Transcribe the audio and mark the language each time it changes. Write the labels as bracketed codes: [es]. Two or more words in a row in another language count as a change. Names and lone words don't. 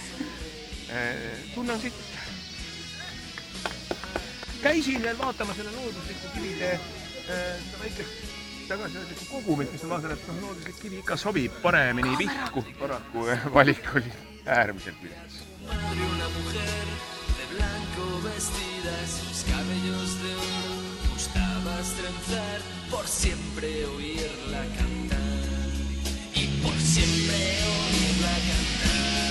[et] Tunnen siit. Käisin veel vaatama selle loodusliku kivide väikest tagasihoidlikku kogumit, mis on vaatan, et looduslik kivi ikka sobib paremini vihku. Paraku valik oli äärmiselt viljas. [es] una mujer de blanco vestida, sus cabellos de oro gustabas trenzar, por siempre oírla cantar y por siempre oírla cantar.